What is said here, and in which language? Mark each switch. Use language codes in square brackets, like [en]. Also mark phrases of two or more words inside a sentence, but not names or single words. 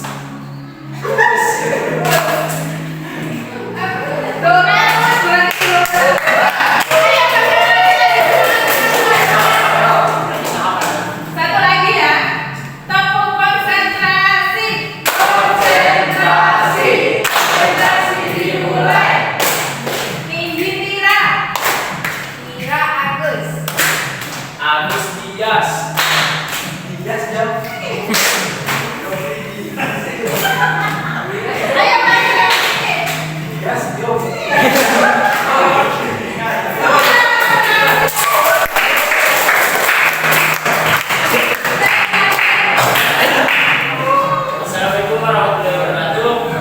[id] Satu lagi ya. Tepuk konsentrasi. Konsentrasi dimulai. Tinggi tira. Tira Agus. Agus Dias. Dias Jovi. Jovi Dias. Ayo lagi. Dias Jovi. [ar] السلام عليكم ورحمة الله وبركاته.